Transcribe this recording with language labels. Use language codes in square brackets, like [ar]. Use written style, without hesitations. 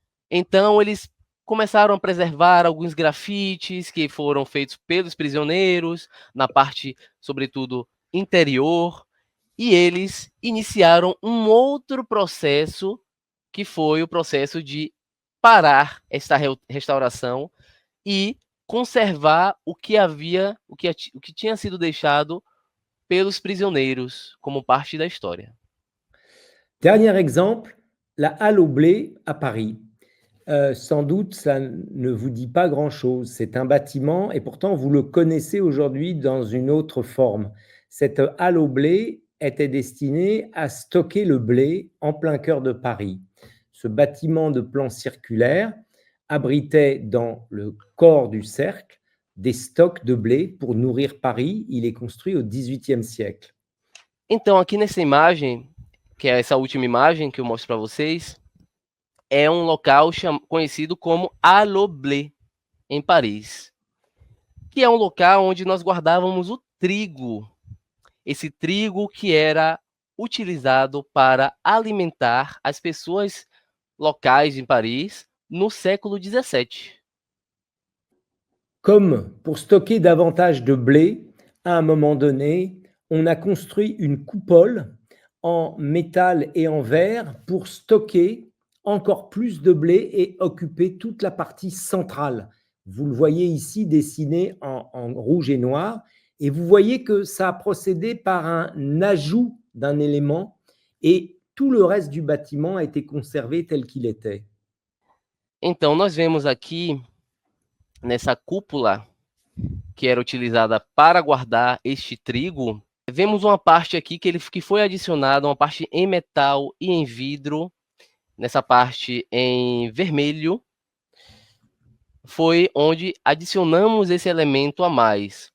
[pt] Então, eles começaram a preservar alguns grafites que foram feitos pelos prisioneiros, na parte, sobretudo, interior, e eles iniciaram um outro processo, que foi o processo de parar esta restauração e conservar o que tinha sido deixado pelos prisioneiros como parte da história. [fr] Dernier exemple, la Halle au Blé à Paris. Sans doute, ça ne vous dit pas grand-chose. C'est un bâtiment et pourtant vous le connaissez aujourd'hui dans une autre forme. Cette Halle au Blé était destinée à stocker le blé en plein cœur de Paris. Ce bâtiment de plan circulaire abritait dans le corps du cercle des stocks de blé pour nourrir Paris. Il est construit au XVIIIe siècle. [pt] Então, aqui nessa imagem, que é essa última imagem que eu mostro para vocês, é um local conhecido como Halle au Blé, em Paris, que é um local onde nós guardávamos o trigo. Esse trigo que era utilizado para alimentar as pessoas locais em Paris no século XVII. [fr] Comme pour stocker davantage de blé, à un moment donné, on a construit une coupole en métal et en verre pour stocker encore plus de blé et occuper toute la partie centrale. Vous le voyez ici dessiné en rouge et noir, et vous voyez que ça a procédé par un ajout d'un élément et tout le reste du bâtiment a été conservé tel qu'il était. [pt] Então, nós vemos aqui, nessa cúpula, que era utilizada para guardar este trigo, vemos uma parte aqui que foi adicionada, uma parte em metal e em vidro, nessa parte em vermelho, foi onde adicionamos esse elemento a mais.